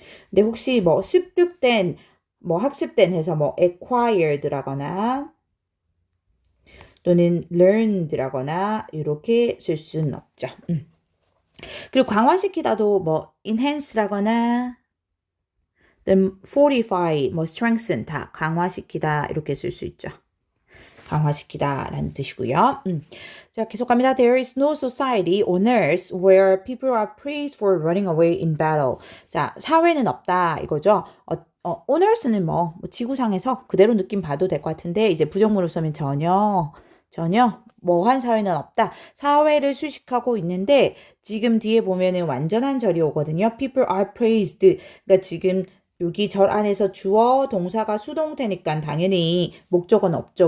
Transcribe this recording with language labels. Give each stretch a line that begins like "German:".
Korean: 근데 혹시 뭐 습득된, 뭐 학습된 해서 뭐 acquired라거나 또는 learned라거나 이렇게 쓸 수는 없죠. 그리고 강화시키다도 뭐 enhance라거나
English: then fortify,
Korean: 뭐 strengthen 다 강화시키다 이렇게 쓸 수 있죠. 강화시키다 라는 뜻이고요. 자, 계속 갑니다.
English: There is no society on earth where people are praised for running away in battle.
Korean: 자, 사회는 없다 이거죠.
English: on earth
Korean: 는 뭐 지구상에서 그대로 느낌 봐도 될 것 같은데 이제 부정문으로 쓰면 전혀 뭐한 사회는 없다. 사회를 수식하고 있는데 지금 뒤에 보면은 완전한 절이 오거든요.
English: People are praised.
Korean: 그러니까 지금 여기 절 안에서 주어 동사가 수동태니까 당연히 목적어는 없죠.